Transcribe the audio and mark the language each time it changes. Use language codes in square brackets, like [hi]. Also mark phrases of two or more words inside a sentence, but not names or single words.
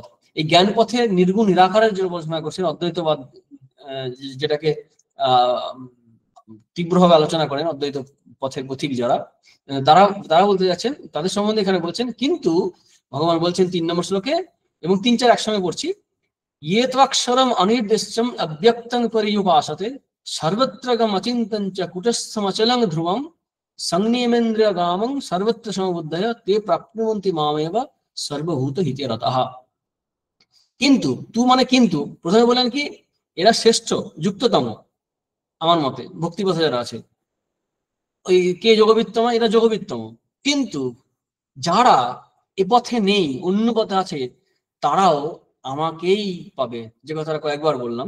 [bn] এই জ্ঞান পথে নির্গুণ নিরাকারের যে উপাসনা করছেন অদ্বৈতবাদ, যেটাকে তীব্রভাবে আলোচনা করেন অদ্বৈত পথের পথিক যারা, তারা তারা বলতে যাচ্ছেন, তাদের সম্বন্ধে এখানে বলছেন, কিন্তু ভগবান বলছেন 3 নম্বর শ্লোকে, এবং 3, 4 একসঙ্গে পড়ছি, [sa] ये त्वक्षरम अनिर्दिष्टम अव्यक्तं पर्युपासते सर्वत्रगम अचिन्तं च कुटस्थमचलं ध्रुवं संनियमेन्द्रियगामं सर्वत्र समबुद्धय ते प्राप्नुवन्ति मामेव सर्वभूत हिते रतः। [bn] কিন্তু তু মানে কিন্তু প্রথমে বলেন কি, এরা শ্রেষ্ঠ, যুক্ততম আমার মতে ভক্তিপথে যারা আছে, ওই কে যোগবিত্তম, এরা যোগবিত্তম। কিন্তু যারা এ পথে নেই, অন্য পথে আছে, তারাও আমাকেই পাবে, যে কথাটা কয়েকবার বললাম।